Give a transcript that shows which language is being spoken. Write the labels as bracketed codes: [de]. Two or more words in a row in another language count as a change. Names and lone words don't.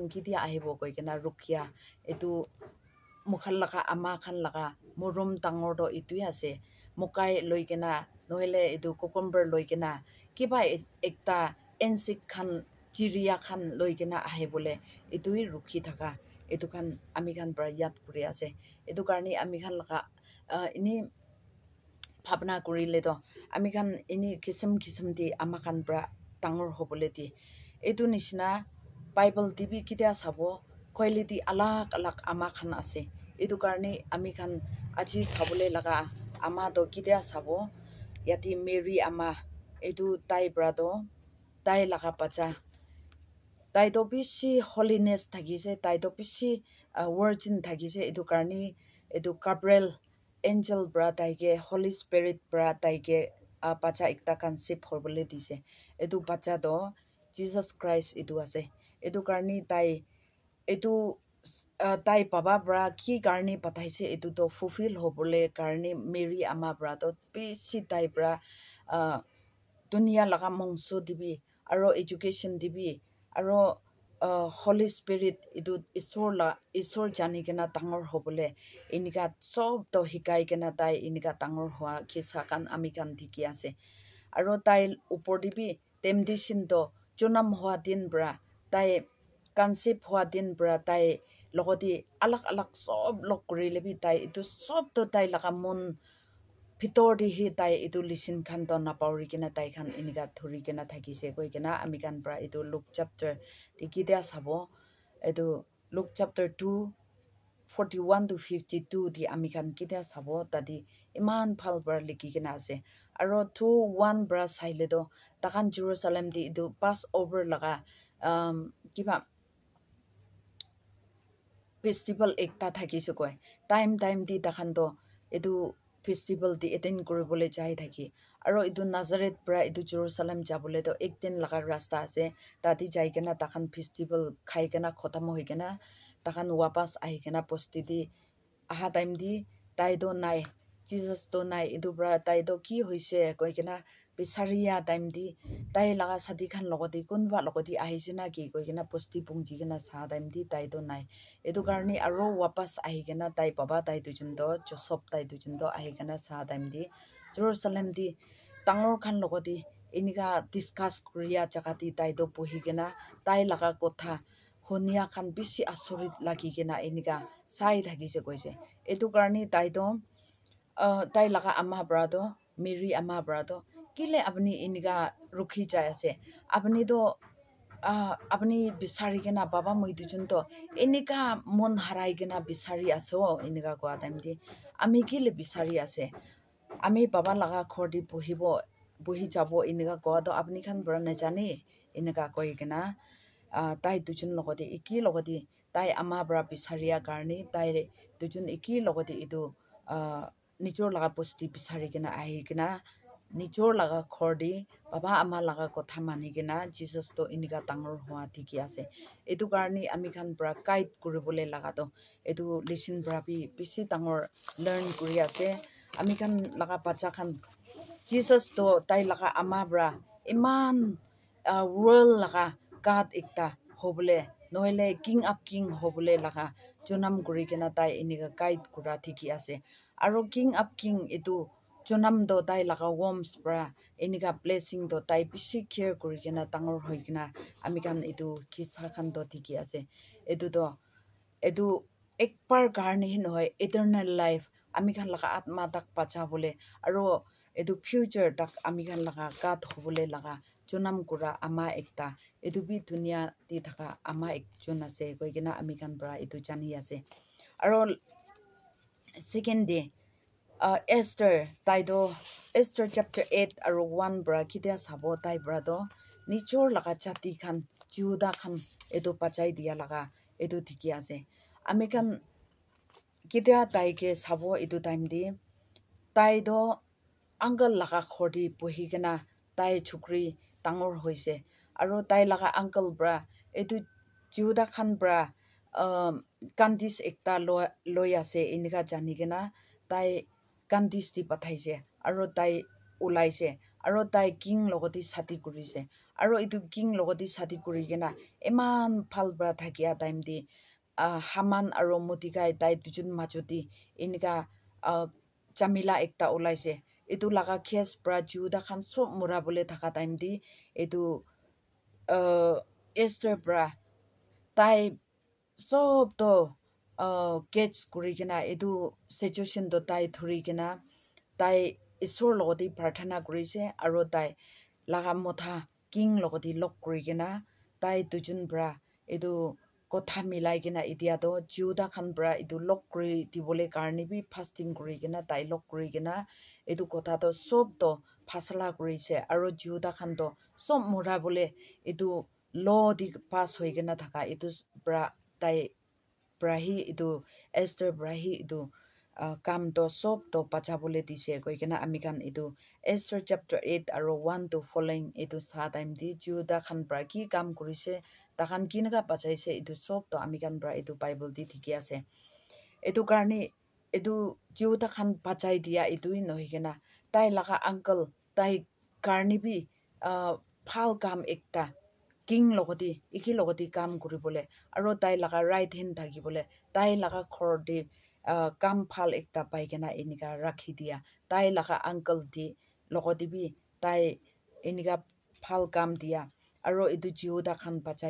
[nag] ki dia ahibo koi kena rukhia itu mukhal laga ama khan laga murum tangor do itu hi ase mukai loikena noile itu cucumber loikena kiba ekta insect khan chiria khan loikena ahibole itu hi rukhi thaka itu khan ami khan pra yat kuri ase itu karni ami khan laga ini bhavna kurile to ami khan ini kisam di ama khan pra tangor hobole di itu nishina bible tv kitia sabo quality alak ama khan ase itu karni ami khan aji sabole laga ama to kitia sabo yati Mary ama itu tai brado tai laga bacha tai to bishi holiness thagise tai to bishi virgin thagise itu karni itu Gabriel angel bra taike holy spirit bra taike bacha ekta concept horbole dise itu bacha do Jesus Christ itu ase itu karni tai itu tai baba bra ki karni pataise itu to fulfill hobole karni Mary ama bra to bishi tai bra dunia laga mongso dibi aro education dibi aro Holy Spirit itu isor jani kena tangor hobole inika sob to hikai kena tai inika tangor hua kisa kan ami kan diki ase aro tai upor dibi temptation to chunam hua din bra tai concept hua din bra tai logoti alak sob lok kuri lebi tai itu sob to tai laga mon Pitor di hi tai itu listen khan to napauri kena tai khan inika thuri kena thakise koi kena ami kan pra itu Luke chapter tikidia sabo itu Luke chapter 2 41 to 52 di ami kan kidia sabo tadi iman phal bra liki kena ase aro 2:1 bra saile do takan Jerusalem di idu Passover laga kiba festival ekta thakise koi time di takan do edu festival di attend kuribole jai thaki aro idu Nazareth bra idu Jerusalem jabole do ekdin laga rasta ase tati jai kena takan festival khai kena khotam hoi kena takan wapas ahi kena posti di aha time di tai do nai Jesus do nai idu bra tai do ki hoise koi kena bisaria time di tai laga sadi khan logodi kunba logodi ahisina ki koi kena posti pungji kena sa time di tai do nai edu karni aro wapas ahi kena tai baba tai dujun do Joseph tai dujun do ahi kena sa time di Jerusalem di tangor khan logodi inika discuss kuriya jaga di tai do bohi kena tai laga kotha honia khan bisi asorit lagi kena inika sai thakise koise edu karni tai do tai laga ama brado Mary ama brado kile apni inika rukhi jai ase apni do apni bisari kena baba moi dujun to inika mon harai kena bisari aso inika kwa time di ami kile bisari ase ami baba laga khordi bohi jabo inika kwa do apni khan bra na jani inika koi kena tai dujun logodi iki logodi tai ama bra bisaria karni tai dujun iki logodi idu nijor laga posti bisari kena ahi kena nijor laga khordi baba ama laga kotha mani kena Jesus to inika tangor hua tiki ase edu karni ami khan bra guide kuribole laga to edu listen bra bi bisi tangor learn kuri ase ami khan laga bacha khan Jesus to tai laga ama bra iman world laga God ekta hobole noile king hobole laga jonam kuri kena tai inika guide kura tiki ase aro king edu jonam do tai laga worms bra inika blessing do tai bisi care kuri kena tangor hoi kena ami khan edu kisa khan do tiki ase edu ekbar karni hin hoy [en] eternal life [nag] ami khan laga atma tak pacha bole aro edu future tak ami khan laga God hobole laga jonam kura ama ekta edu bi dunia ti thaka ama ekjon ase koi kena ami khan bra edu jani ase aro [en] second day [nag] Esther chapter 8 aro 1 bra kidia sabo tai bra do nichor laga chati khan Juda khan edu pachai dia laga edu thiki ase ami khan kidia tai ke sabo edu time di tai do uncle laga khordi bohi kena tai chukri tangor hoise aro tai laga uncle bra edu Juda khan bra kandis ekta loi ase inika jani kena tai kandis di pathaise aro tai ulaise aro tai king logoti sati kurise aro edu king logoti sati kuri kena eman phal bra thakia time di Haman aro Mordecai tai dujun majodi inika Jamila ekta ulaise edu laga case bra Juda khan sob mura bole thaka time di edu Esther bra tai sob to catch kuri kena edu situation do tai thuri kena tai isor logodi prarthana kurise aro tai laga motha king logodi lok kuri kena tai dujun bra edu kotha milai kena idia do Juda khan bra edu lok kuri dibole karni bi fasting kuri kena tai lok kuri kena edu kotha to sob to phasala kurise aro Juda khan to sob mura bole edu law di pass hoi kena thaka edu bra tai brahi edu Esther brahi edu kam to sob to pacha bole dise koi kena ami khan edu Esther chapter 8 aro 1 to following edu sa time di Juda khan bra ki kam kurise takhan kinaga pachaise edu sob to ami khan bra edu Bible di thiki ase edu karni edu Juda khan pachai dia edu noi kena tai laga uncle tai karni bi phal kam ekta king logodi iki logodi kam kuribole aro tai laga [en] right hand [nag] thaki bole tai laga khor di kam phal ekta pai kena inika rakhi dia tai laga uncle di logodi bi tai inika phal kam dia aro edu Juda khan pachai